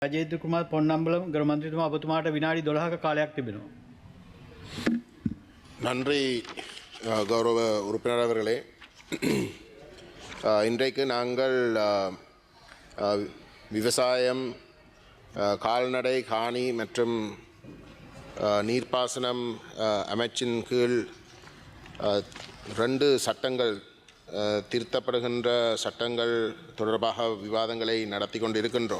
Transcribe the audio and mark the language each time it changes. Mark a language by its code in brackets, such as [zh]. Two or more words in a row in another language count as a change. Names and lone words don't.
[si] රජේන්ද්‍ර කුමාර් පොන්නම්බලම් ගරු මන්ත්‍රීතුමා ඔබතුමාට විනාඩි 12ක කාලයක් තිබෙනවා. [ta] நன்றி கௌரவ உறுப்பினர் அவர்களே. இன்றைக்கு நாங்கள் விவசாயம், கால்நடை, காணி மற்றும் நீர்ப்பாசனம் அமைச்சின் கீழ் 2 சட்டங்கள் திருத்தப்படுகின்ற சட்டங்கள் தொடர்பாக விவாதங்களை நடத்தி கொண்டிருக்கின்றோம்.